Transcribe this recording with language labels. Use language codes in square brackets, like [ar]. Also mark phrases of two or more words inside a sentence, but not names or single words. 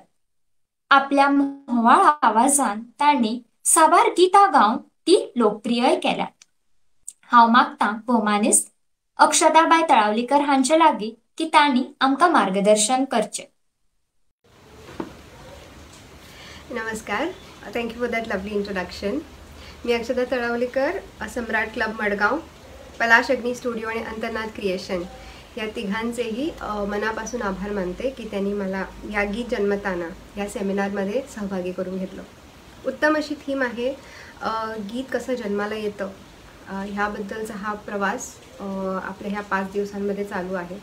[kok] आपल्या म्होवाळ आवाजान तांणी साबार गितां गावन ती लोकप्रिय केल्यात. हांव मागतां भौमानिस्त अक्षदाबाई तळावलीकर हांचे लागीं की तांणी आमकां मार्गदर्शन करचें. [en] नमस्कार, thank you for that lovely introduction. [mr] मी अक्षदा तळावलीकर, सम्राट क्लब मडगाव, पलाश अग्नी स्टुडिओ आणि अंतरनाथ क्रिएशन या तिघांचेही मनापासून आभार मानते की त्यांनी मला या गीत जन्मताना या सेमिनारमध्ये सहभागी करून घेतलं. उत्तम अशी थीम आहे गीत कसं जन्माला येतं ह्याबद्दलचा हा प्रवास आपल्या ह्या 5 दिवसांमध्ये चालू आहे.